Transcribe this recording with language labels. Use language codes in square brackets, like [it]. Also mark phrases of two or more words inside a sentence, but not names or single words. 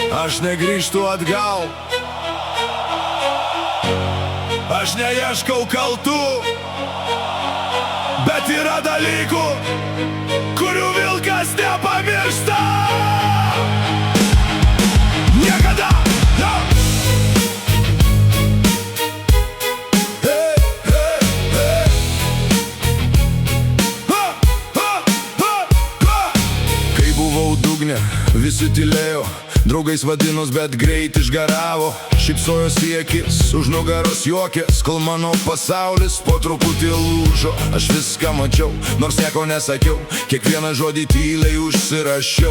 [lt] Aš negrįžtu atgal, aš neieškau kaltų, bet yra dalykų, kurių vilkas nepamiršta. Niekada! [en] No! Hey, hey, hey. Ha, ha, ha, ha. [lt] Kai buvau dugne, visi tylėjo, draugais vadinos, bet greit išgaravo. Šypsojosi į akis, už nugaros juokės, kol mano pasaulis po truputį lūžo. Aš viską mačiau, nors nieko nesakiau, kiekvieną žodį tyliai užsirašiau.